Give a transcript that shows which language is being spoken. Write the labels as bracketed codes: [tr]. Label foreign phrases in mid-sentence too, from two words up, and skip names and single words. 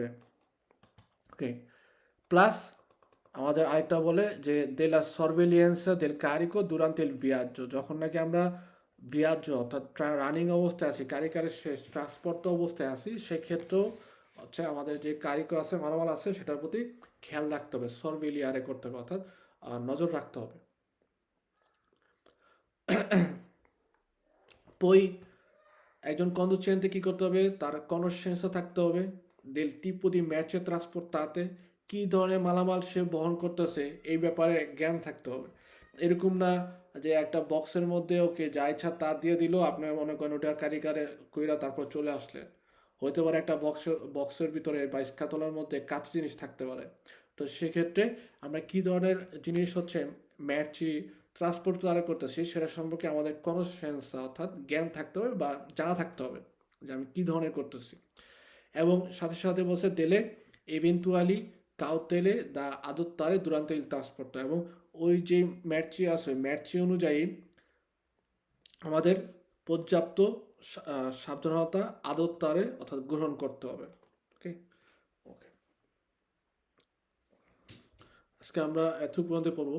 [bn] ওকে, প্লাস আমাদের আরেকটা বলে যে [it] della sorveglianza del carico durante el viaggio, [bn] যখন নাকি আমরা ভিয়াজ্জো অর্থাৎ রানিং অবস্থায় আছি, কারিকারের শেষ ট্রান্সপোর্ট অবস্থায় আছি, সেক্ষেত্রেও হচ্ছে আমাদের যে কারিকো আছে, মালামাল আছে, সেটার প্রতি খেয়াল রাখতে হবে, সরভেলিয়ারে করতে হবে, অর্থাৎ নজর রাখতে হবে। পই একজন কন্ডুচেন্তে কি করতে হবে, তার কনসিয়েন্সে থাকতে হবে [it] del tipo di merce trasportate, [bn] কী ধরনের মালামাল সে বহন করতেছে এই ব্যাপারে জ্ঞান থাকতে হবে। এরকম না যে একটা বক্সের মধ্যে ওকে যা ইচ্ছা তা দিয়ে দিল, আপনি মনে করেন ওটা কারিকারে কইরা তারপর চলে আসলেন, হতে পারে একটা বক্সের ভিতরে বা স্কাতলার মধ্যে কাঁচ জিনিস থাকতে পারে। তো সেক্ষেত্রে আমরা কি ধরনের জিনিস হচ্ছে ম্যাচই ট্রান্সপোর্ট দ্বারা করতেছি সেটা সম্পর্কে আমাদের কনসেন্স অর্থাৎ জ্ঞান থাকতে হবে বা জানা থাকতে হবে যে আমি কি ধরনের করতেছি। এবং সাথে সাথে বলছে তেলে [it] eventually cautele da adottare durante il trasporto [bn] এবং ওই যে ম্যাটচি আছে ম্যাটচি অনুযায়ী আমাদের পর্যাপ্ত সাবধানতা আদত্তারে অর্থাৎ গ্রহণ করতে হবে। ওকে, ওকে, আজকে আমরা এতটুকু পর্যন্ত পড়বো।